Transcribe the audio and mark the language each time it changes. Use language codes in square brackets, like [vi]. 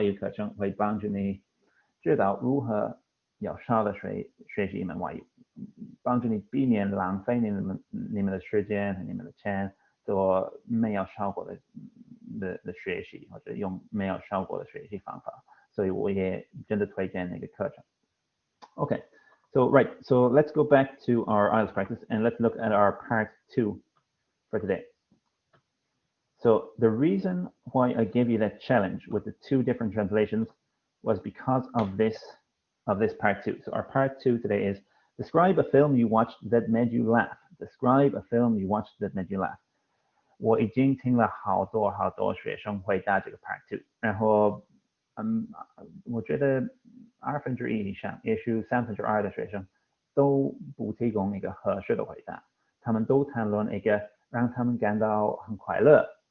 [zh] 程会帮助你知道如何有效的学习一门外语，帮助你避免浪费你们的时间和你们的钱做没有效果的学习，或者用没有效果的学习方法，所以我也真的推荐那个课程。 [en] Okay, so let's go back to our IELTS practice and let's look at our part 2 for today. So the reason why I gave you that challenge with the 2 different translations was because of this part 2. So our part 2 today is describe a film you watched that made you laugh. Describe a film you watched that made you laugh. [zh] 我已经听了好多学生回答这个 part 2，然后我觉得1/2以上，也许2/3的学生都不提供一个合适的回答，他们都谈论一个让他们感到很快乐，